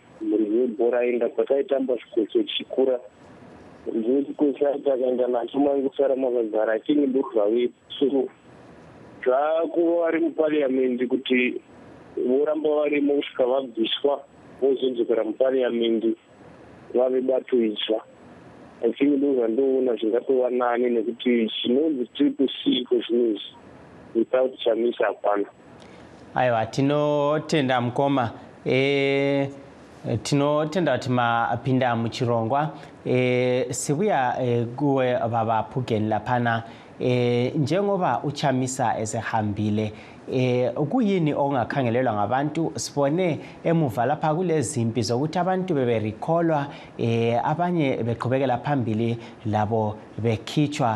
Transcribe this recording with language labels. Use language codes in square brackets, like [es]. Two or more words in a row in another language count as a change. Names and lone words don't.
[sn] Muridzi webhora aenda kwataitamba chikoso chikura, muridzi wechikosi aiti akaenda nacho mangosara makagara achinge ndozvave. So zvaakuva vari mupariamendi kuti voramba varimo kusvika vabviswa vozodzokera mupariamendi vave bato itsva. [en] I think [sn] ndozvandoona zvingatova nani, nekuti chinonzi triple C kwezvinezvi without Chamisa hapana. Aiwa, tinotenda mukoma. Tinotenda kuti mapinda muchirongwa. [nd] Sibuya kuwe baba Phugeni laphana. Njengoba uChamisa esehambile, kuyini ongakhangelelwa ngabantu? Sibone emuva lapha kulezi impi zokuthi abantu beberecallwa, abanye beqhubekela phambili labo bekhitshwa.